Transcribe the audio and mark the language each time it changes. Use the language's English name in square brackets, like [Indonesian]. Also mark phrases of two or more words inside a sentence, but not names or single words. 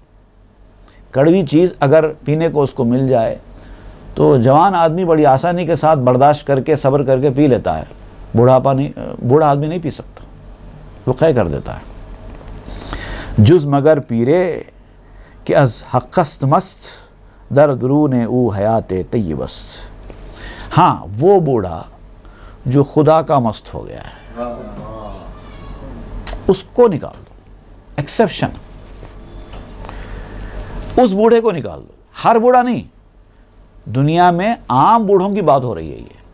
[Urdu] کڑوی چیز اگر پینے کو اس کو مل جائے تو جوان آدمی بڑی آسانی کے ساتھ برداشت کر کے، صبر کر کے پی لیتا ہے. بوڑھا آدمی نہیں پی سکتا، وہ خے کر دیتا ہے. [Persian] جز مگر پیرے کہ از حقست مست، در درون او حیات طیبست. [Urdu] ہاں وہ بوڑھا جو خدا کا مست ہو گیا ہے، اس کو نکال دو. ایکسیپشن، اس بوڑھے کو نکال دو. ہر بوڑھا نہیں، دنیا میں عام بوڑھوں کی بات ہو رہی ہے یہ.